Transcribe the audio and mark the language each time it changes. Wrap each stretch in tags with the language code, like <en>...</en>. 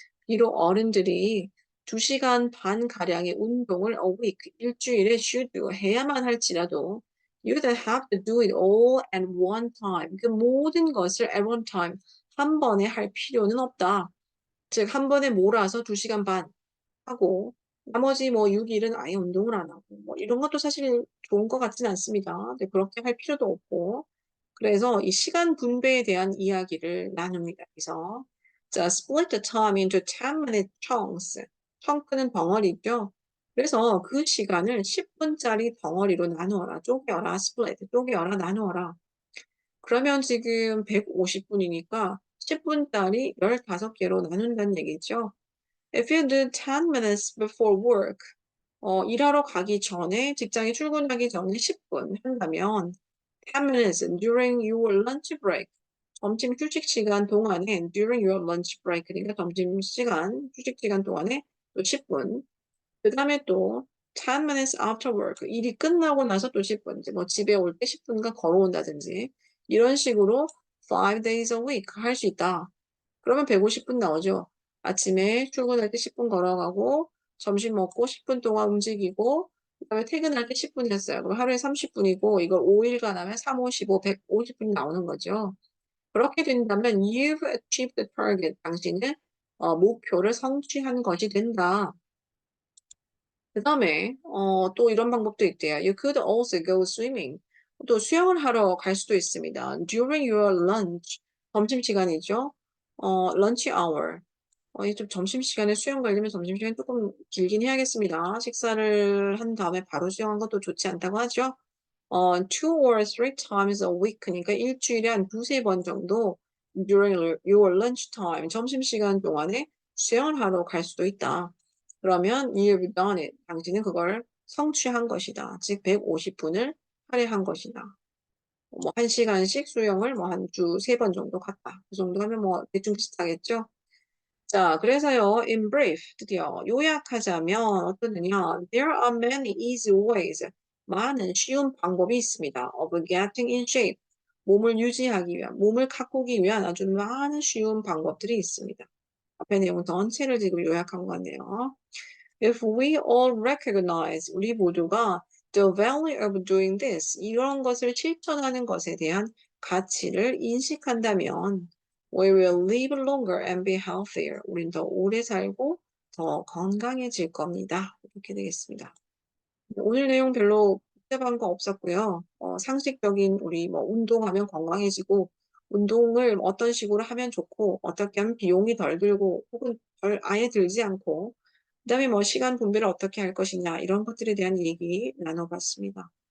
<ko>비록 어른들이 2시간 반 가량의 운동을</ko> <en>a week,</en> <ko>일주일에</ko> <en>should</en> <ko>해야만 할지라도</ko> <en>you don't have to do it all at one time.</en> <ko>그 모든 것을</ko> <en>at one time,</en> <ko>한 번에 할 필요는 없다. 즉, 한 번에 몰아서 2시간 반 하고 나머지 뭐 6일은 아예 운동을 안 하고 뭐 이런 것도 사실 좋은 것 같진 않습니다. 근데 그렇게 할 필요도 없고 그래서 이 시간 분배에 대한 이야기를 나눕니다.</ko> <en>그래서 자, split the time into 10-minute chunks.</en> <ko>chunks는 덩어리죠. 그래서 그 시간을 10분짜리 덩어리로 나누어라. 쪼개어라. split. 쪼개어라. 나누어라. 그러면 지금 150분이니까 10분짜리 15개로 나눈다는 얘기죠.</ko> <en>If you do 10 minutes before work,</en> <ko>일하러 가기 전에, 직장에 출근하기 전에 10분 한다면,</ko> <en>10 minutes during your lunch break,</en> <ko>점심 휴식 시간 동안에,</ko> <en>during your lunch break,</en> <ko>그러니까 점심 시간, 휴식 시간 동안에 또 10분. 그 다음에 또</ko> <en>10 minutes after work,</en> <ko>일이 끝나고 나서 또 10분, 이제 뭐 집에 올 때 10분간 걸어온다든지, 이런 식으로</ko> <en>5 days a week</en> <ko>할 수 있다. 그러면 150분 나오죠. 아침에 출근할 때 10분 걸어가고 점심 먹고 10분 동안 움직이고 그다음에 퇴근할 때 10분 했어요. 그럼 하루에 30분이고 이걸 5일간 하면 3, 5, 15, 150분이 나오는 거죠. 그렇게 된다면</ko> <en>you've achieved the target.</en> <ko>당신은 목표를 성취한 것이 된다. 그 다음에 또 이런 방법도 있대요.</ko> <en>You could also go swimming.</en> <ko>또 수영을 하러 갈 수도 있습니다.</ko> <en>During your lunch,</en> <ko>점심시간이죠.</ko> <en>lunch hour.</en> <ko>이좀 점심시간에 수영 가려면 점심시간이 조금 길긴 해야겠습니다. 식사를 한 다음에 바로 수영한 것도 좋지 않다고 하죠.</ko> <en>2 or 3 times a week.</en> <ko>그러니까 일주일에 한 두세 번 정도</ko> <en>during your lunch time,</en> <ko>점심시간 동안에 수영을 하러 갈 수도 있다. 그러면</ko> <en>you've done it.</en> <ko>당신은 그걸 성취한 것이다. 즉 150분을 할애한 것이다. 뭐 1시간씩 수영을 뭐 한 주 3번 정도 갔다. 그 정도 하면 뭐 대충 비슷하겠죠? 자, 그래서요,</ko> <en>in brief,</en> <ko>드디어 요약하자면 어떠느냐?</ko> <en>There are many easy ways.</en> <ko>많은 쉬운 방법이 있습니다.</ko> <en>Of getting in shape.</en> <ko>몸을 가꾸기 위한 아주 많은 쉬운 방법들이 있습니다. 앞에 내용 전체를 지금 요약한 거네요.</ko> <en>If we all recognize,</en> <ko>우리 모두가</ko> <en>the value of doing this,</en> <ko>이런 것을 실천하는 것에 대한 가치를 인식한다면</ko> <en>we will live longer and be healthier.</en> <ko>우린 더 오래 살고 더 건강해질 겁니다. 이렇게 되겠습니다. 오늘 내용 별로 복잡한 거 없었고요. 상식적인 우리 뭐 운동하면 건강해지고 운동을 어떤 식으로 하면 좋고 어떻게 하면 비용이 덜 들고 혹은 아예 들지 않고 그다음에 뭐 시간 분배를 어떻게 할 것이냐 이런 것들에 대한 얘기 나눠 봤습니다.</ko>